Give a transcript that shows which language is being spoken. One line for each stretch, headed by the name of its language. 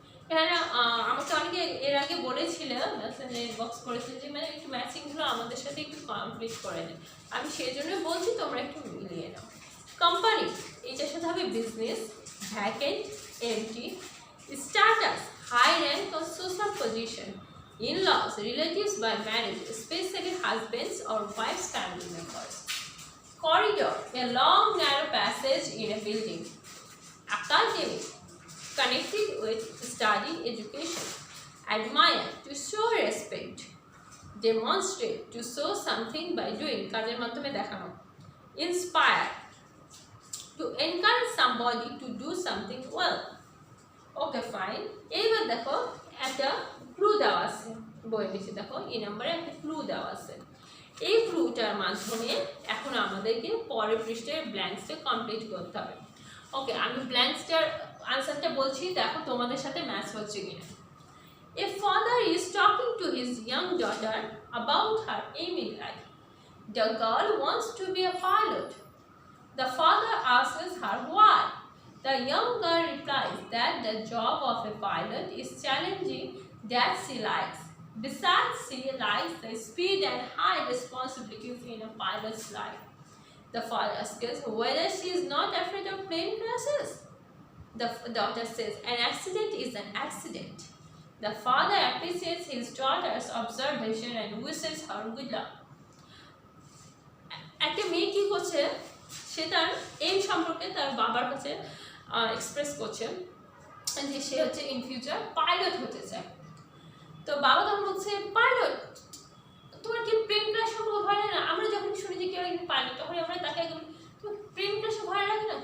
Bangla: এখানে আমাকে অনেকে এর আগে বলেছিল, বক্স করেছিল যে মানে একটু ম্যাচিংগুলো আমাদের সাথে একটু কমপ্লিট করে দেয়, আমি সেই জন্য বলছি তোমরা একটু মিলিয়ে নাও।
English: company,
Bangla: এটার সাথে হবে
English: Business, vacant, empty, status, high rank or social position, in-laws, relatives by marriage, especially husbands or wives family members. Corridor, a long narrow passage in a building. Academic, connected with study, education. Admire, to show respect. Demonstrate, to show something by doing,
Bangla: কাজের মাধ্যমে দেখানো।
English: Inspire, to encourage somebody to do something well.
Bangla: Okay fine, এইবার দেখো একটা clue দেওয়া আছে বইয়ের নিচে, দেখো এই নম্বরে একটা ক্লু দেওয়া আছে। এই ক্লুটার মাধ্যমে এখন আমাদেরকে পরের পৃষ্ঠের ব্ল্যাঙ্কসটা কমপ্লিট করতে হবে। ওকে, আমি ব্ল্যাঙ্কসটার আনসারটা বলছি, দেখো তোমাদের সাথে ম্যাচ হচ্ছে কিনা।
English: A father is talking to his young daughter about her aim in life. The girl wants to be a pilot. The father asks her why. The young girl replies that the job of a pilot is challenging that she likes. Besides, she likes the speed and high responsibilities in a pilot's life. The father asks whether she is not afraid of plane crashes. The daughter says an accident is an accident. The father appreciates his daughter's observation and wishes her good luck.
Bangla: একটা মেয়ে কি করছে, সে তার এই সম্পর্কে তার বাবার কাছে এক্সপ্রেস করছে যে সে হচ্ছে
English: in future
Bangla: পাইলট হতে চায়। তো বাবা তখন বলছে পাইলট, তোমার কি প্লেন ক্র্যাশ সম্পর্কে ভয় লাগে না? আমরা যখন শুনি যে কেউ একজন পাইলট তখন আমরা তাকে একদম তোমার প্লেন ক্র্যাশে ভয় লাগে না?